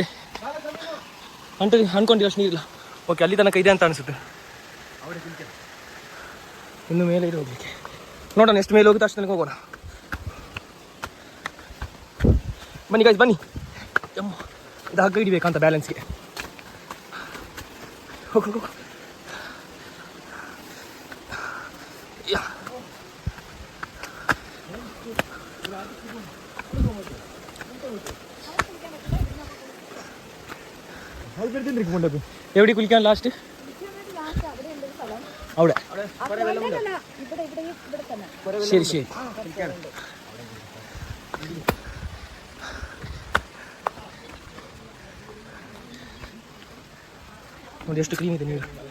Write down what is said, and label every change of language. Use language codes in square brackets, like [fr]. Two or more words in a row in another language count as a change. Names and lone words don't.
[kn] ಅನ್ಕೊಂಡಿರೋಷ್ಟು ನೀರಿಲ್ಲ. ಓಕೆ, ಅಲ್ಲಿ ತನಕ ಇದೆ ಅಂತ ಅನಿಸುತ್ತೆ. ಇನ್ನು ಮೇಲೆ ಇದೆ ಹೋಗ್ಲಿಕ್ಕೆ. ನೋಡೋಣ, ಎಷ್ಟು ಮೇಲೆ ಹೋಗುತ್ತೆ ಅಷ್ಟು ತನಕ ಹೋಗೋಣ. ಬನ್ನಿ ಗೈಸ್, ಬನ್ನಿ. ಇದು ಹಗ್ಗ ಹಿಡಿಬೇಕಂತ ಬ್ಯಾಲೆನ್ಸ್ಗೆ. ಹೋಗು. [ml] എവിടെ കുളിക്കാൻ ലാസ്റ്റ്? അവിടെ. ശരി ശരി. [kn] ನೋಡಿ ಎಷ್ಟು ಕ್ಲೀನ್ ಇದೆ ನೀರು.